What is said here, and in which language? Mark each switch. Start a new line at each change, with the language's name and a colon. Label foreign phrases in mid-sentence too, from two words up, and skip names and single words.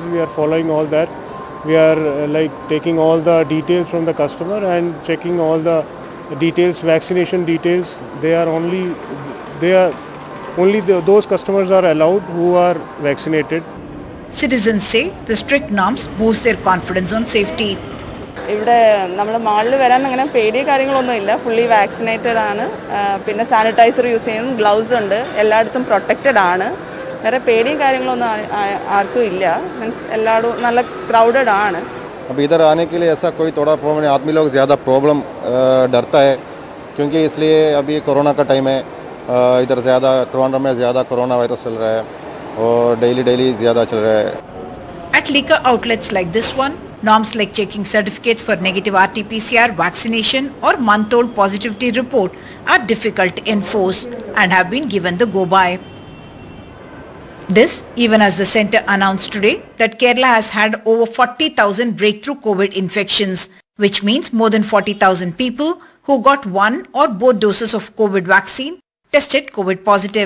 English: We are following all that. We are taking all the details from the customer and checking all the details, vaccination details. Those customers are allowed who are vaccinated. Citizens say the strict norms boost their confidence on safety.
Malayalam: ഇവിടെ നമ്മുടെ മാളിൽ വരാൻ അങ്ങനെ പേടിയ കാര്യങ്ങളൊന്നുമില്ല.
English: fully vaccinated ആണ്.
Malayalam: പിന്നെ
English: sanitizer use
Malayalam: ചെയ്യുന്നു, ഗ്ലൗസ് ഉണ്ട്, എല്ലായിടത്തും പ്രൊട്ടക്റ്റഡ് ആണ്. വേറെ പേടിയും കാര്യങ്ങളൊന്നും ആർക്കും ഇല്ല. മീൻസ് എല്ലായിടും നല്ല ക്രൗഡഡ് ആണ്.
Hindi: अब इधर आने के लिए ऐसा कोई थोड़ा प्रॉब्लम, आदमी लोग ज़्यादा प्रॉब्लम डरता है क्योंकि इसलिए अभी कोरोना का टाइम है. इधर ज़्यादा ट्रिवांड्रम में ज़्यादा
English: corona virus
Hindi: चल रहा है और डेली ज़्यादा चल रहा है.
English: At liquor outlets like this one, norms like checking certificates for negative RT-PCR vaccination or month-old positivity report are difficult to enforce and have been given the go-by. This even as the centre announced today that Kerala has had over 40,000 breakthrough COVID infections, which means more than 40,000 people who got one or both doses of COVID vaccine tested COVID positive.